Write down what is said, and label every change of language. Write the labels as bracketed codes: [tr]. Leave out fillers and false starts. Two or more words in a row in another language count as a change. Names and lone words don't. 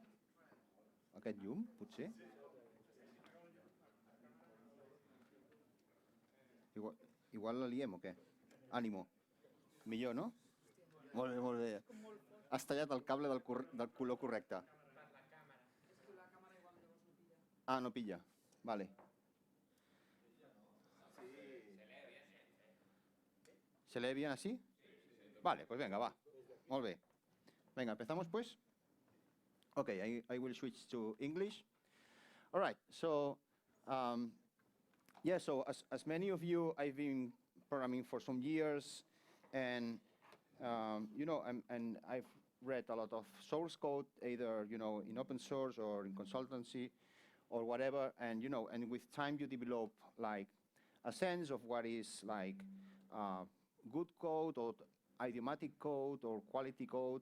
[ca] Aquest llum, potser? Igual la liem o què? Ànimo. Millor, no? Molt bé, molt bé. Has tallat el cable del color correcte. [es] Ah, no pilla. Vale. ¿Se lee bien así? Vale, pues venga, [ca] va. Molt bé. [es] Venga, empezamos pues. [en] Okay, I will switch to English. All right, so so as many of you, I've been programming for some years, and and I've read a lot of source code, either in open source or in consultancy, or whatever, and and with time you develop like a sense of what is like good code or idiomatic code or quality code.